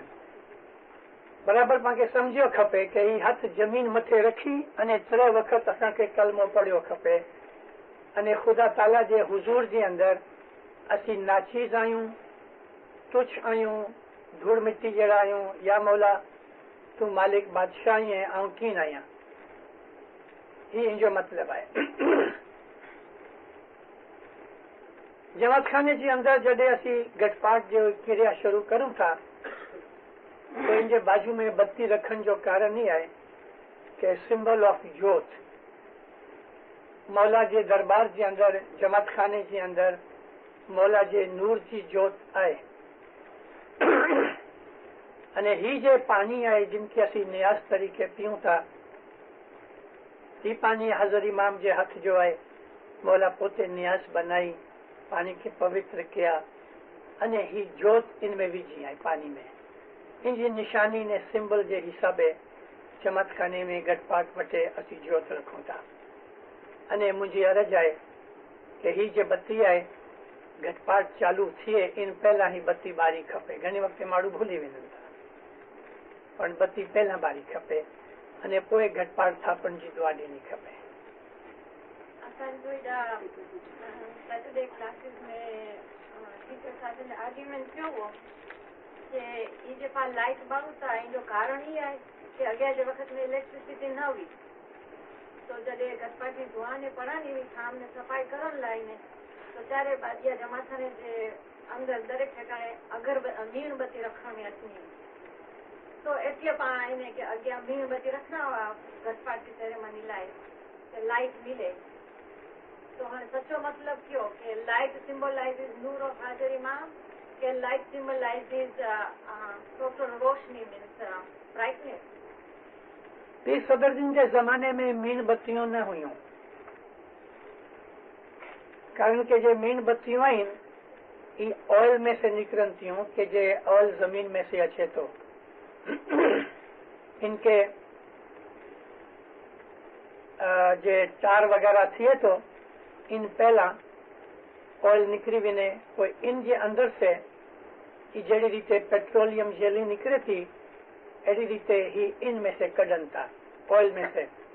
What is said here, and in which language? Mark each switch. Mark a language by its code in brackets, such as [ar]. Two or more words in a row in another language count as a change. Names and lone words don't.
[kfr] बराबर पांखे सम्झियो खपे कि ही हथ जमीन मथे रखी अने 3 वक़्त असांखे कलमो पढ़ियो खपे अने खुदा ताला जे हुजूर जे अंदर असी नाचीज़ आहियूं, तुच्छ आहियूं, धूड़ मिट्टी जहिड़ा आहियूं. या मौला तू मालिक बादशाह आहीं ऐं आऊं कीन आहियां. ही इन जो मतिलबु आहे. जमात खाने जे अंदर जॾहिं असी गटपाट जो क्रिया शुरू करूं था तो इन जे बाजू में बत्ती रखण जो कारण ही आहे कि [en] symbol of [kfr] जोत मौला जे दरबार जे अंदर जमात खाने जे अंदर मौला जे नूर जी जोत आहे. अने ही जे पानी आहे जिनके असी नियाज तरीके पीऊं था ही पानी हज़र इमाम जे हथ जो आहे. मौला पोते नियाज बनाई पानी के पवित्र किया अने ही जोत इनमें विझी आहे पानी में. इन जी निशानी ने सिंबल जे हिसाबे जमात खाने में गटपाट वटे असी जोत रखूं था. अने मुझी अर्ज है कि ही जे बत्ती है घटपाट चालू थिए इन पहला ही बत्ती बारी खपे. घणी वक्त माण्हू भूली वेंदा था पण बत्ती पहला बारी खपे अने पोइ घटपाट थापण जी दुआ ॾियणी खपे. असांजो [en] Saturday classes [kfr] में टीचर साथ में आर्ग्यूमेंट थियो हो कि ये जे पाण लाइट ॿारूं था इन जो कारण ही आहे कि अॻियां जे वक़्त में इलेक्ट्रिसिटी न हुई तो जॾहिं घटपाट जी दुआ ने पढ़णी हुई शाम ने सफ़ाई करण लाइ ने तो 4 बाजिया जमाखाने जे अंदर दरेक ठिकाणे मीणबत्ती रखण में अचणी हुई. तो एटले पाण इन के अॻियां मीणबत्ती रखना हुआ घटपाट जी सेरेमनी लाइ कि लाइट मिले. तो हाँ सचो मतलब क्यों कि [en] light symbolizes [kfr] नूर ऑफ हाजिर इमाम कि [en] light symbolizes [kfr] टोटल रोशनी [en] means brightness. [kfr] पीर सदर जिन के जमाने में मीणबत्तियों न हुयूं कारण के जे मीणबत्तियों आहिनि ये ऑयल में से निकरन थियूं कि जे ऑयल जमीन में से अचे तो इनके जे टार वगैरह थिए तो इन पहला ऑयल निकरी वने कोई इन जे अंदर से जड़ी रीते [en] petroleum jelly [kfr] निकरे थी अड़ी रीते ही इन में से कढन था ऑयल में से.